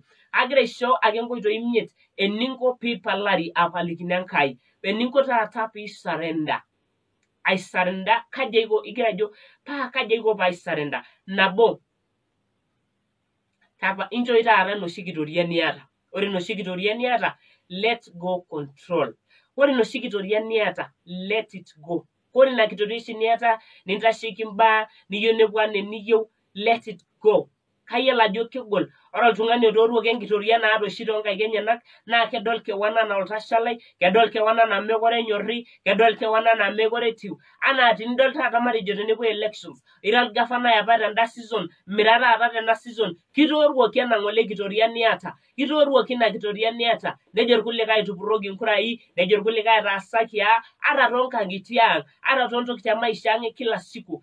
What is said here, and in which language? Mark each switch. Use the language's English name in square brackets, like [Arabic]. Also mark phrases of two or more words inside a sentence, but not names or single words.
[Masai] Agira aisho ake nkoitoi imiet eninko piipalari apalikino Enkai, eninko taata piisarenda. Aisarenda kaji aiko, igira ajo kaji aiko paisarenda? Nabo, inchooyi taata enoshi kitoria niata. Ore enoshi kitoria niata, [English] let go control. [Masai] Ore enoshi kitoria niata, [English] let it go. [Masai] Ore ina kitoria oshi niata nintasheki mbaa niyieu nepuo enaa eniyieu, [English] let it go. [Masai] Kayiolo ajo kegol. Ore oltung'ani otooruoki enkitoria naata oshi toonkaik enyenak naa kedol kewan anaa oltashalai, kedol kewan anaa mekure enyorri, kedol kewan anaa mekure etiu. Anaa tenidol taata matejo tenepuoi elections, ira orgavanai apa tenda season, mira taata tena season, kitooruoki ena ng'ole kitoria niata, kitooruoki ina kitoria niata, nejo irkulikae tupurroki nkurai, nejo irkulikae etaasaki ata toonkang'itie ang', ata toontokiting e maisha ang' e [Swahili] kila siku.